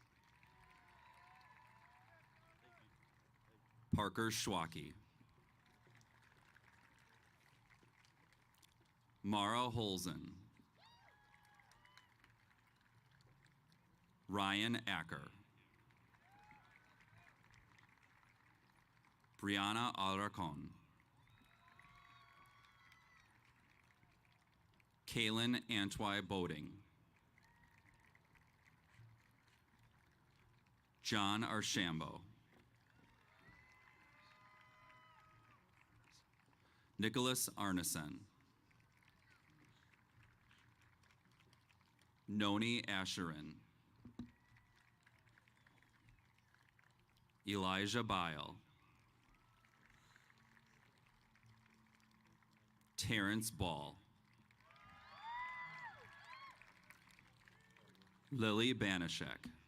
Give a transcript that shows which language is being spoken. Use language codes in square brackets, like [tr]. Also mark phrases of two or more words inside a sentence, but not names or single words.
[en] Parker Schwacke. Mara Holzen. Ryan Acker. Brianna Alarcon. Kaylin Antwi Boating. John Archambault. Nicholas Arneson. Noni Asherin. Elijah Bile. Terrence Ball. Lily Banashek.